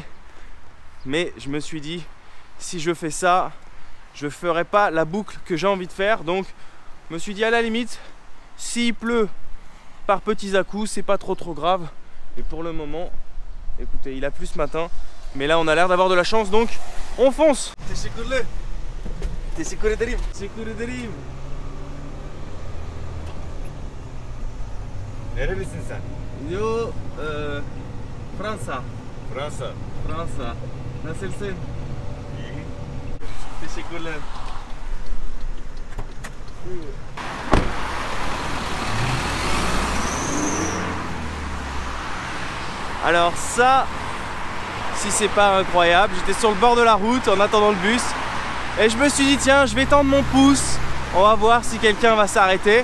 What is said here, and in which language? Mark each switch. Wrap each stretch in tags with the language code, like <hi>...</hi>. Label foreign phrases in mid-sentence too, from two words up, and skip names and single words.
<fr>Mais je me suis dit, si je fais ça, je ferai pas la boucle que j'ai envie de faire. Donc je me suis dit à la limite, s'il pleut par petits à-coups, c'est pas trop grave. Et pour le moment, écoutez, il a plu ce matin, mais là on a l'air d'avoir de la chance, donc on fonce.</fr> <tr>Teşekkür ederim. Nerelisin sen? Yo, Fransa. Fransa. Nasılsın? İyi. Teşekkürler.</tr> <fr>Alors ça, si c'est pas incroyable, j'étais sur le bord de la route en attendant le bus et je me suis dit tiens, je vais tendre mon pouce, on va voir si quelqu'un va s'arrêter.</fr>